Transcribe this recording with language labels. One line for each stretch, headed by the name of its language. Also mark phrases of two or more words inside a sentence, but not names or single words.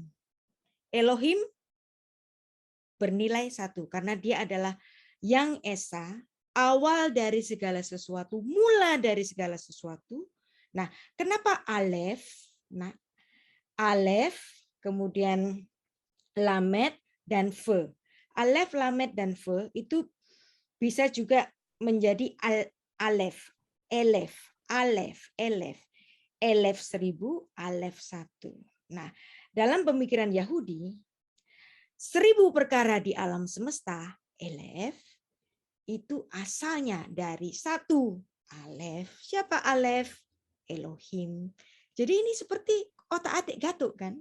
Indonesian: Elohim bernilai 1 karena dia adalah yang esa, awal dari segala sesuatu, mula dari segala sesuatu. Nah, kenapa alef? Nah, alef, kemudian lamet dan fe. Alef, lamet dan fe itu bisa juga menjadi
Hebrew: אלף, אלף, אלף, אלף, אלף 1000, אלף 1.
Indonesian: Nah, dalam pemikiran Yahudi, 1000 perkara di alam semesta, elef, itu asalnya dari 1 alef. Siapa alef? Elohim. Jadi ini seperti otak-atik gatuk kan?